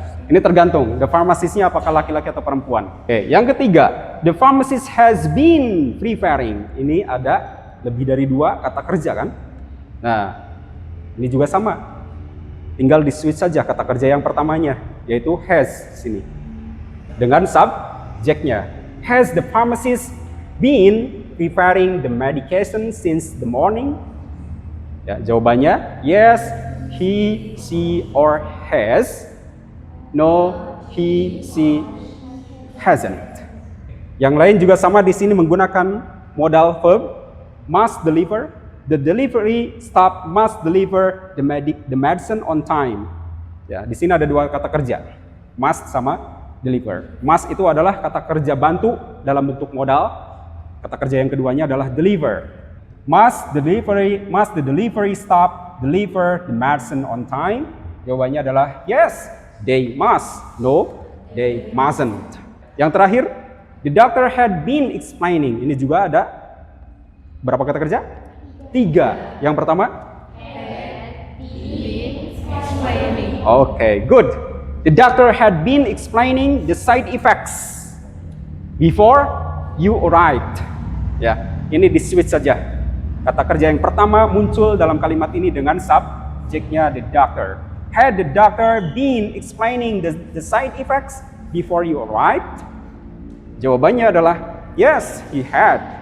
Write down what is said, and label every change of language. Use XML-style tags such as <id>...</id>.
<id>Ini tergantung, the pharmacist-nya apakah laki-laki atau perempuan. Yang ketiga,</id> <en>the pharmacist has been preparing.</en> <id>Ini ada lebih dari dua kata kerja kan? Nah, ini juga sama. Tinggal di switch saja kata kerja yang pertamanya, yaitu has sini. Dengan subjeknya.</id> <en>Has the pharmacist been preparing the medication since the morning?</en> <id>Jawabannya</id> <en>yes, he, she, or has. No, he, she, hasn't.</en> <id>Yang lain juga sama di sini menggunakan modal verb must deliver.</id> <en>The delivery staff must deliver the medicine on time.</en> <id>Di sini ada dua kata kerja, must sama deliver. Must itu adalah kata kerja bantu dalam bentuk modal. Kata kerja yang keduanya adalah deliver.</id> <en>Must the delivery staff deliver the medicine on time?</en> <id>Jawabannya adalah</id> <en>yes, they must. No, they mustn't.</en> <id>Yang terakhir,</id> <en>the doctor had been explaining.</en> <id>Ini juga ada berapa kata kerja? 3. Yang pertama?</id> <en>Good. The doctor had been explaining the side effects before you arrived.</en> <id>Ini di switch saja. Kata kerja yang pertama muncul dalam kalimat ini dengan subjeknya the doctor.</id> <en>Had the doctor been explaining the side effects before you arrived?</en> <id>Jawabannya adalah</id> <en>yes, he had.</en>